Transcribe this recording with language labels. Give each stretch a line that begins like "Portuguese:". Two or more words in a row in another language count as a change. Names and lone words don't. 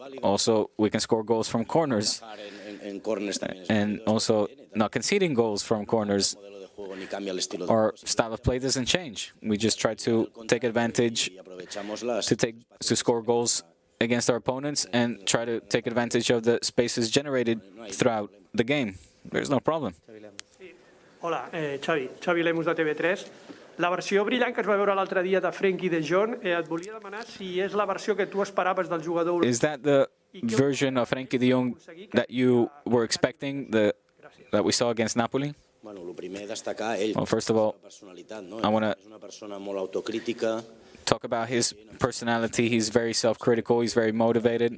English: Also, we can score goals from corners, and also not conceding goals from corners. Our style of play doesn't change. We just try to take advantage, to score goals against our opponents, and try to take advantage of the spaces generated throughout the game. There's no problem.
Catalan: Hola, Xavi Lemus de TV3. La versió brillant que es va veure l'altre dia de Frenkie de Jong, et volia demanar si és la versió que tu esperaves del jugador.
English: Is that the version of Frenkie de Jong that you were expecting, that we saw against Napoli? Well, first of all, I want to talk about his personality. He's very self-critical. He's very motivated.